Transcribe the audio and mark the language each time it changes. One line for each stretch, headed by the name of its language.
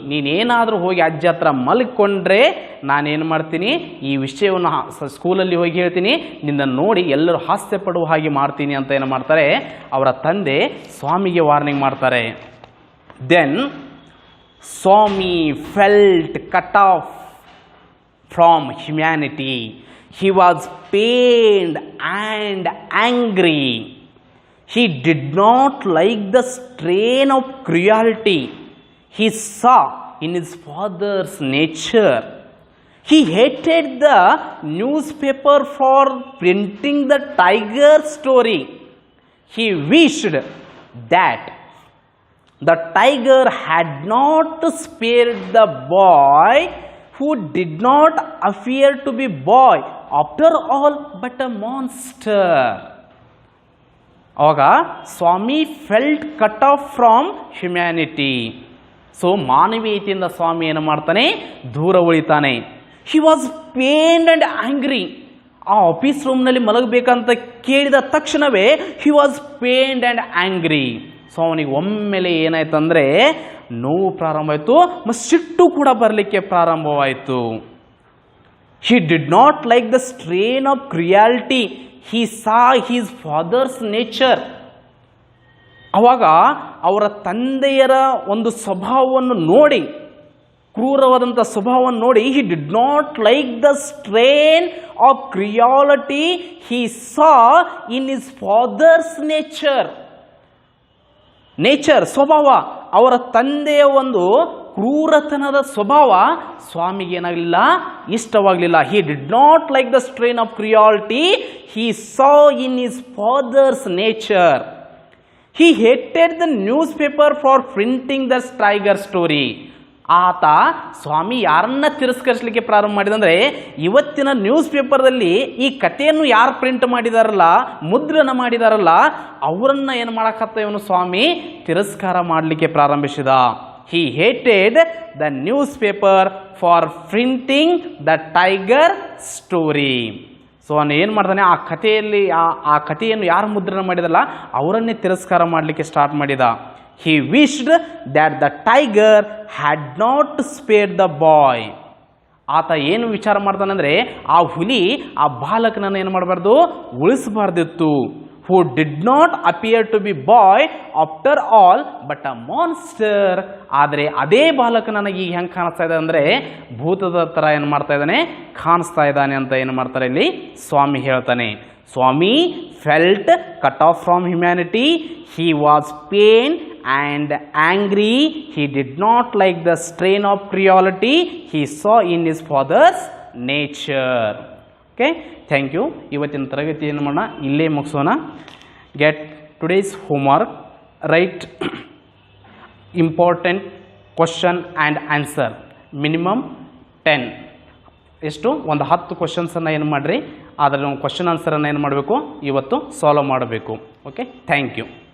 Kannada: ನೀನೇನಾದರೂ ಹೋಗಿ ಅಜ್ಜಿ ಹತ್ರ ಮಲ್ಕೊಂಡ್ರೆ ನಾನೇನು ಮಾಡ್ತೀನಿ, ಈ ವಿಷಯವನ್ನು ಸ್ಕೂಲಲ್ಲಿ ಹೋಗಿ ಹೇಳ್ತೀನಿ, ನಿನ್ನ ನೋಡಿ ಎಲ್ಲರೂ ಹಾಸ್ಯ ಪಡುವ ಹಾಗೆ ಮಾಡ್ತೀನಿ ಅಂತ ಏನು ಮಾಡ್ತಾರೆ, ಅವರ ತಂದೆ ಸ್ವಾಮಿಗೆ ವಾರ್ನಿಂಗ್ ಮಾಡ್ತಾರೆ.
English: Then Swami felt cut off from humanity. He was pained and angry. He did not like the strain of cruelty he saw in his father's nature. He hated the newspaper for printing the tiger story. He wished that the tiger had not spared the boy who did not appear to be boy after all but a monster.
Kannada: ಆವಾಗ
English: Swami felt cut off from humanity.
Kannada: So ಮಾನವೀಯತೆಯಿಂದ ಸ್ವಾಮಿ ಏನು ಮಾಡ್ತಾನೆ, ದೂರ ಉಳಿತಾನೆ.
English: He was pained and angry.
Kannada: ಆ office ರೂಮ್ನಲ್ಲಿ ಮಲಗಬೇಕಂತ ಕೇಳಿದ ತಕ್ಷಣವೇ
English: He was pained and angry.
Kannada: So ಅವನಿಗೆ ಒಮ್ಮೆಲೆ ಏನಾಯ್ತಂದರೆ ನೋವು ಪ್ರಾರಂಭ ಆಯಿತು, ಮತ್ತು ಸಿಟ್ಟು ಕೂಡ ಬರಲಿಕ್ಕೆ ಪ್ರಾರಂಭವಾಯಿತು.
English: He did not like the strain of cruelty he saw his father's nature.
Kannada: ಆವಾಗ ಅವರ ತಂದೆಯರ ಒಂದು ಸ್ವಭಾವವನ್ನು ನೋಡಿ,
English: ಕ್ರೂರವಾದಂಥ ಸ್ವಭಾವವನ್ನು ನೋಡಿ, he did not like the strain of cruelty he saw in his father's nature.
Kannada: ಸ್ವಭಾವ, ಅವರ ತಂದೆಯ ಒಂದು ಕ್ರೂರತನದ ಸ್ವಭಾವ ಸ್ವಾಮಿಗೆ ಏನಾಗಲಿಲ್ಲ, ಇಷ್ಟವಾಗಲಿಲ್ಲ.
English: He did not like the strain of cruelty he saw in his father's nature. He hated the newspaper for printing the tiger story.
Kannada: ಆತ ಸ್ವಾಮಿ ಯಾರನ್ನ ತಿರಸ್ಕರಿಸಲಿಕ್ಕೆ ಪ್ರಾರಂಭ ಮಾಡಿದಂದರೆ, ಇವತ್ತಿನ ನ್ಯೂಸ್ ಪೇಪರ್ದಲ್ಲಿ ಈ ಕಥೆಯನ್ನು ಯಾರು ಪ್ರಿಂಟ್ ಮಾಡಿದಾರಲ್ಲ, ಮುದ್ರಣ ಮಾಡಿದಾರಲ್ಲ, ಅವರನ್ನ ಏನು ಮಾಡಕತ್ತ ಇವನು ಸ್ವಾಮಿ ತಿರಸ್ಕಾರ ಮಾಡಲಿಕ್ಕೆ ಪ್ರಾರಂಭಿಸಿದ.
English: He hated the newspaper for printing the tiger story.
Kannada: So ಅವನು ಏನು ಮಾಡ್ತಾನೆ, ಆ ಕಥೆಯಲ್ಲಿ ಆ ಕಥೆಯನ್ನು ಯಾರು ಮುದ್ರಣ ಮಾಡಿದಲ್ಲ ಅವರನ್ನೇ ತಿರಸ್ಕಾರ ಮಾಡಲಿಕ್ಕೆ ಸ್ಟಾರ್ಟ್ ಮಾಡಿದ.
English: He wished that the tiger had not spared the boy.
Kannada: ಆತ ಏನು ವಿಚಾರ ಮಾಡ್ತಾನಂದರೆ, ಆ ಹುಲಿ ಆ ಬಾಲಕನನ್ನು ಏನು ಮಾಡಬಾರ್ದು, ಉಳಿಸಬಾರ್ದಿತ್ತು.
English: who did not appear to be boy after all but a monster.
Kannada: ಆದರೆ ಅದೇ ಬಾಲಕ ನನಗೆ ಈಗ ಹೆಂಗೆ ಕಾಣಿಸ್ತಾ ಇದೆ ಅಂದರೆ ಭೂತದ ಥರ ಏನು ಮಾಡ್ತಾ ಇದ್ದಾನೆ, ಕಾಣಿಸ್ತಾ ಇದ್ದಾನೆ ಅಂತ ಏನು ಮಾಡ್ತಾರೆ ಇಲ್ಲಿ ಸ್ವಾಮಿ ಹೇಳ್ತಾನೆ.
English: Swami felt cut off from humanity. He was pained and angry. He did not like the strain of cruelty he saw in his father's nature. Okay, thank you.
Kannada: ಇವತ್ತಿನ ತರಗತಿ ಏನು ಮಾಡೋಣ, ಇಲ್ಲೇ ಮುಗಿಸೋಣ.
English: Get today's homework. Write important question and answer. Minimum 10.
Kannada: ಎಷ್ಟು ಒಂದು 10 ಕ್ವಶನ್ಸನ್ನು ಏನು ಮಾಡಿರಿ, ಅದರ ಕ್ವಶನ್ ಆನ್ಸರನ್ನು ಏನು ಮಾಡಬೇಕು ಇವತ್ತು ಸಾಲ್ವ್ ಮಾಡಬೇಕು.
English: Okay, thank you.